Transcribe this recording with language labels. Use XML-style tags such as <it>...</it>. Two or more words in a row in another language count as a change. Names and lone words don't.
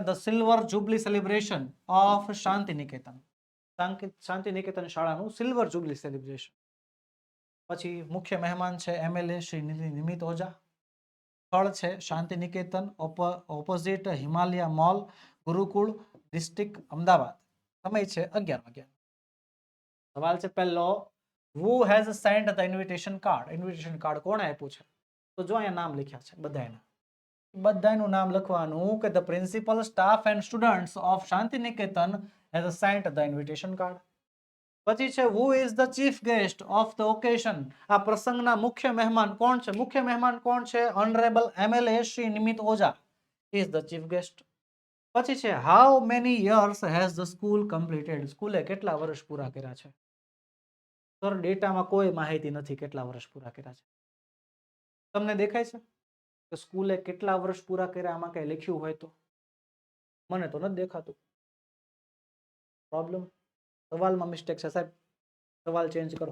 <en>The silver jubilee celebration of શાંતિ નિકેતન, શાંતિ નિકેતન શાળાનું silver jubilee celebration.</en> <gu>પછી મુખ્ય મહેમાન છે MLA શ્રી નિમિત ઓઝા. સ્થળ છે શાંતિ નિકેતન ઓપોઝિટ હિમાલયા મોલ, ગુરુકુળ, ડિસ્ટ્રિક્ટ અમદાવાદ. સમય છે 11 વાગ્યા. સવાલ છે પહેલો,</gu> <en>who has sent the invitation card? invitation card</en> <gu>કોણે આપ્યું છે? તો જો અહીંયા નામ લખ્યા છે બધાનું નામ લખવાનું કે</gu> <en>the principal, staff and students of શાંતિ નિકેતન has sent the invitation card.</en> <gu>પછી છે</gu> <en>who is the chief guest of the occasion?</en> <gu>આ પ્રસંગના મુખ્ય મહેમાન કોણ છે? મુખ્ય મહેમાન કોણ છે?</gu> <en>હોનરેબલ MLA શ્રી નિમિત ઓઝા is the chief guest.</en> <gu>પછી છે</gu> <en>how many years has the school completed?</en> <gu>સ્કૂલે કેટલા વર્ષ પૂરા કર્યા છે? સર ડેટામાં કોઈ માહિતી નથી કેટલા વર્ષ પૂરા કર્યા છે. તમને દેખાય છે કે સ્કૂલે કેટલા વર્ષ પૂરા કર્યા? આમાં કઈ લખ્યું હોય તો? મને તો નથી દેખાતું. પ્રોબ્લેમ, સવાલમાં મિસ્ટેક છે સાહેબ, સવાલ ચેન્જ કરો.</gu>